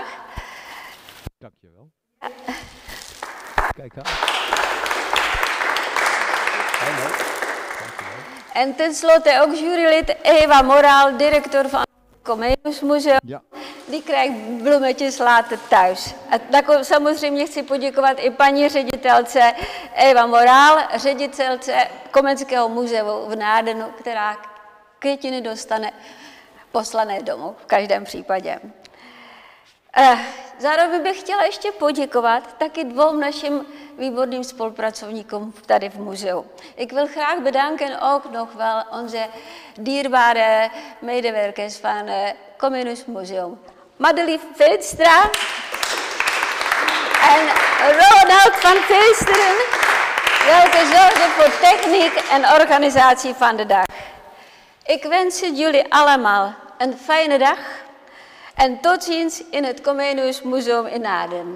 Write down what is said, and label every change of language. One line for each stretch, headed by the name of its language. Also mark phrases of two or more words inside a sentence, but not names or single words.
Dutch: Dankjewel. Kijk aan. En tenslotte ook jurylid Eva Moraal, directeur van het Comenius Museum. Ja. Die krijgt bloemetjes later thuis.
Czech: A samozřejmě chci poděkovat i paní ředitelce Eva Moraal, ředitelce Komenského muzea v Naardenu, která květiny dostane poslané domů v každém případě. Zároveň bych chtěla ještě poděkovat taky dvou našim výborným spolupracovníkům tady v muzeu.
Dutch: Ik wil graag bedanken ook nog wel onze dierbare medewerkers van Comenius Museum. Madeleine Veenstra en Ronald van Veesteren, welke zorgen voor techniek en organisatie van de dag. Ik wens jullie allemaal een fijne dag en tot ziens in het Comenius Museum in Naarden.